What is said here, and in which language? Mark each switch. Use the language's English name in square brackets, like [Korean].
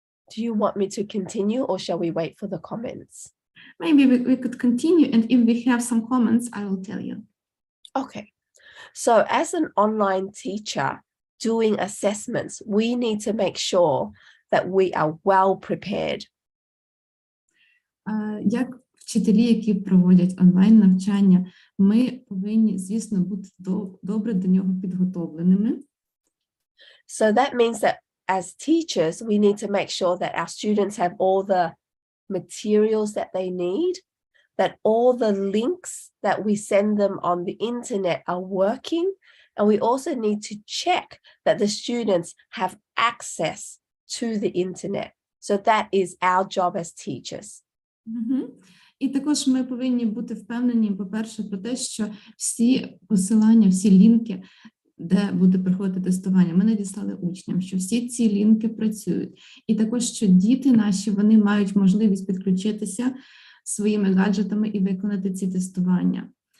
[English] Do you want me to continue or shall we wait for the comments? Maybe we could continue, and if we have some comments, I will tell you. Okay. So as an online teacher doing assessments, we need to make sure that we are well prepared. [Ukrainian] Як вчителі, які проводять онлайн-навчання, ми повинні, звісно, бути добре до нього підготовленими. [English] So that means that as teachers, we need to make sure that our students have all the materials that they need, that all the links that we send them on the internet are working, and we also need to check that the students have access to the internet. So that is our job as teachers. [Ukrainian] І також ми повинні бути впевнені, по-перше, про те, що всі посилання, всі лінки, де буде проходити тестування, ми надіслали учням, що всі ці лінки працюють. І також, що діти наші, вони мають можливість підключитися своїми гаджетами і виконати ці тестування.